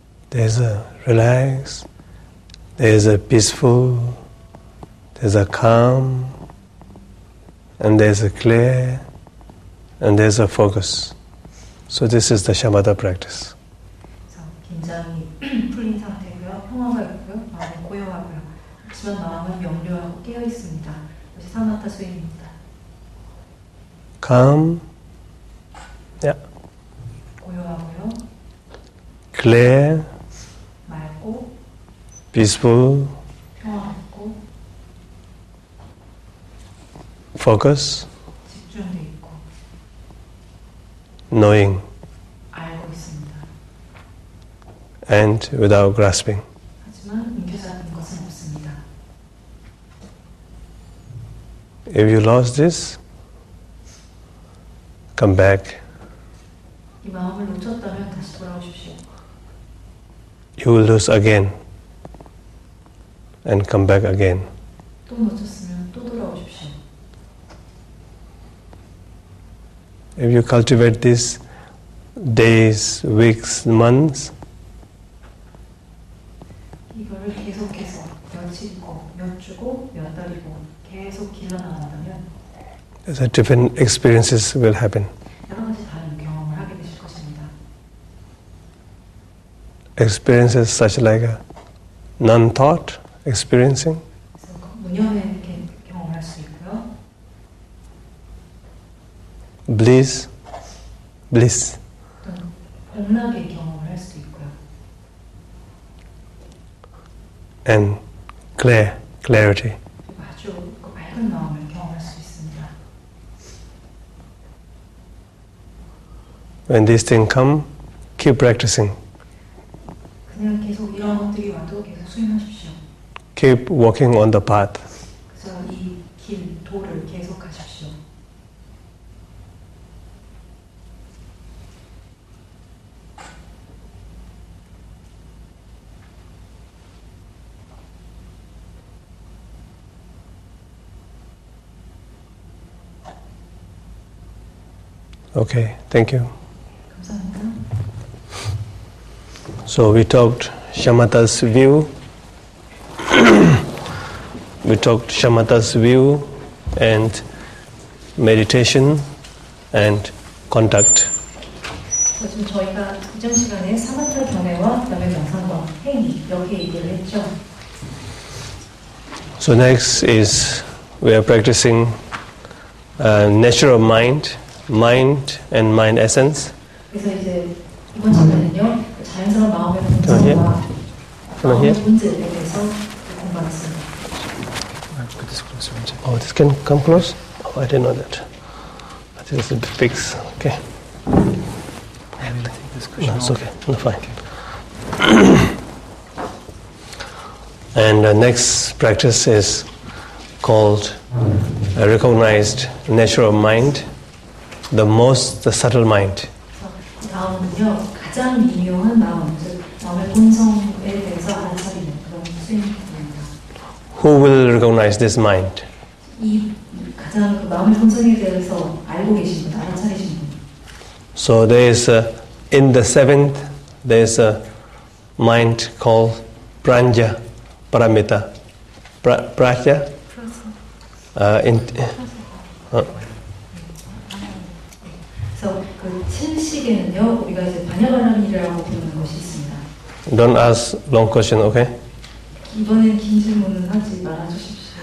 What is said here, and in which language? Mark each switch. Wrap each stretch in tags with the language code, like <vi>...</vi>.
<en>there's a relax, there's a peaceful, there's a calm, and there's a clear, and there's a focus. So this is the shamatha practice.</en> <ko>긴장이 풀린 상태고요. 평화가 있고요. 마음은 고요하고요. 하지만 마음은 명료하고 깨어 있습니다. 이것이 사마타 수행입니다.</ko> <en>Calm, yeah.</en> <ko>고요하고요.</ko> <en>Clear,</en> <ko>맑고</ko> <en>peaceful,</en> <ko>평화롭고</ko> <en>focus,</en> <ko>집중돼 있고</ko> <en>knowing,</en> <ko>알고 있습니다.</ko> <en>and without grasping.</en> <ko>하지만 움켜잡는 것은 없습니다.</ko> <en>If you lost this, come back.</en> <ko>이 마음을 놓쳤다면 다시 돌아오십시오.</ko> <en>You will lose again and come back again.</en> <ko>또 놓쳤으면 또 돌아오십시오.</ko> <en>If you cultivate this days, weeks, months,</en> <ko>이거를 계속해서 며칠이고 몇 주고 몇 달이고 계속 길러나간다면</ko> <en>there's a different experiences will happen.</en> <ko>여러 가지 다른 경험을 하게 되실 것입니다.</ko> <en>Experiences such like a non-thought experiencing,</en> <ko>그래서 무념의 경험을 할 수 있고요.</ko> <en>bliss,</en> <ko>어떤 복락의 경험을 할 수 있고요.</ko> <en>and clarity.</en> <ko>그리고 아주 그 맑은 마음을 경험할 수 있습니다.</ko> <en>When these things come, keep practicing.</en> <ko>그냥 계속 이런 것들이 와도 계속 수행하십시오.</ko> <en>Keep walking on the path.</en> <ko>그래서 이 길, 도를 계속 가십시오.</ko> <en>Okay, thank you.</en> <ko>감사합니다.</ko> <en>So we talked shamatha's view. We talked shamatha's view and meditation and contact.</en> <ko>지금 저희가 이전 시간에 사마타 경외와 그다음에 명상과 행위 이렇게 얘기를 했죠.</ko> <en>So next is we are practicing nature of mind and mind essence.</en> <ko>그래서 이제 이번 시간은요 자연스러운 마음의 본성과 마음의 본질에 대해서 공부하겠습니다.</ko> <en>Oh, this can come close? Oh, I didn't know that. I think it's a bit fixed. Okay. No, it's okay. No, fine. And the next practice is called recognized nature of mind, the subtle mind.</en> <ko>다음은요 가장 미묘한 마음, 즉 마음의 본성에 대해서 알아차리는 그런 수행입니다.</ko> <en>Who will recognize this mind?</en> <ko>이 가장 그 마음의 본성에 대해서 알고 계신 분, 알아차리신 분.</ko> <en>So there is in the seventh there is a mind called pranja paramita. Praja.</en> <ko>그래서 그 7식에는요 우리가 이제 반야바람이라고 부르는 것이 있습니다.</ko> <en>Don't ask long question, okay?</en> <ko>이번엔 긴 질문은 하지 말아주십시오.</ko>